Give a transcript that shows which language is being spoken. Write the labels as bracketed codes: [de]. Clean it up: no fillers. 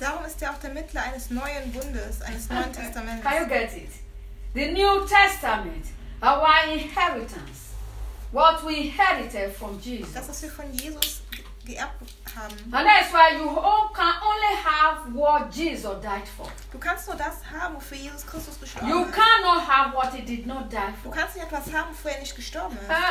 [de] Darum ist er auch der Mittler eines neuen Bundes, eines neuen Testaments. [en] Can you get it? The New Testament, our inheritance, what we inherited from Jesus. [de] Das, was wir von Jesus geerbt haben. [en] And that's why you all can only have what Jesus died for. [de] Du kannst nur das haben, wofür Jesus Christus gestorben ist. [en] You cannot have what he did not die for. [de] Du kannst nicht etwas haben, wofür er nicht gestorben ist.